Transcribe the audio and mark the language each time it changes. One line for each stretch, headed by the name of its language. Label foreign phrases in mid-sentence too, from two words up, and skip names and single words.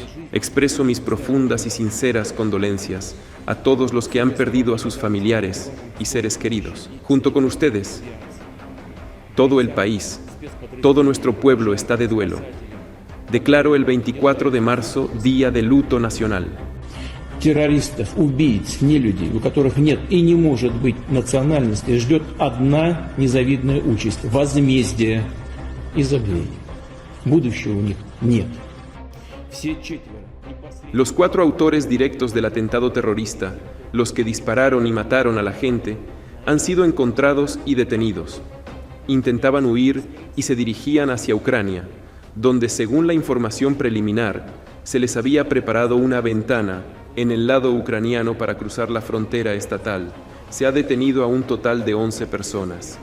Spanish: Expreso mis profundas y sinceras condolencias a todos los que han perdido a sus familiares y seres queridos. Junto con ustedes, todo el país, todo nuestro pueblo está de duelo. Declaro el 24 de marzo Día de Luto Nacional.
Russian: Террористов, убийц, нелюдей, у которых нет и не может быть национальности, ждет одна незавидная участь – возмездие и забвение. Будущего у них нет. Все четверо.
Spanish: Los 4 autores directos del atentado terrorista, los que dispararon y mataron a la gente, han sido encontrados y detenidos. Intentaban huir y se dirigían hacia Ucrania, donde, según la información preliminar, se les había preparado una ventana en el lado ucraniano para cruzar la frontera estatal, se ha detenido a un total de 11 personas.